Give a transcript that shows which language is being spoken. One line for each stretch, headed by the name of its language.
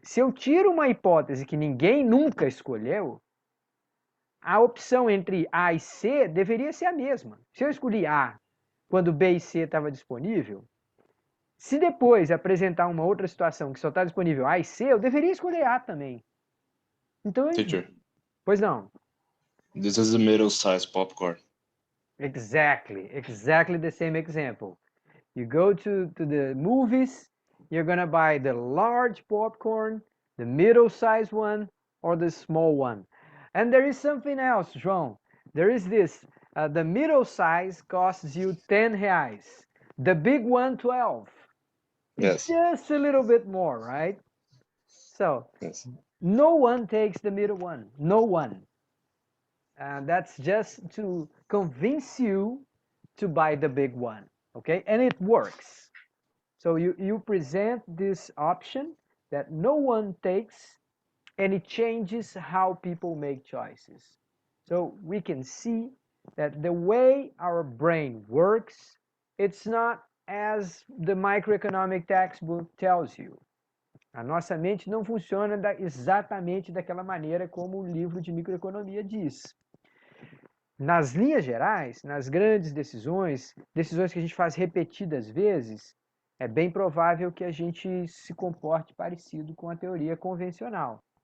Portuguese: Se eu tiro uma hipótese que ninguém nunca escolheu, a opção entre A e C deveria ser a mesma. Se eu escolhi A quando B e C estava disponível, se depois apresentar uma outra situação que só está disponível A e C, eu deveria escolher A também. Então,
English: Teacher,
Portuguese: pois não.
English: this is the middle size popcorn. Exactly the same example. You go to the movies, you're gonna buy the large popcorn, the middle-sized one, or the small one. And there is something else, João. There is this. The middle size costs you 10 reais. The big one, 12. It's Yes. just a little bit more, right? So, Yes. no one takes the middle one. No one. That's just to convince you to buy the big one, okay? And it works. So you present this option that no one takes, and it changes how people make choices. So we can see that the way our brain works, it's not as the microeconomic textbook tells you.
Portuguese: A nossa mente não funciona exatamente daquela maneira como o livro de microeconomia diz. Nas linhas gerais, nas grandes decisões que a gente faz repetidas vezes, é bem provável que a gente se comporte parecido com a teoria convencional.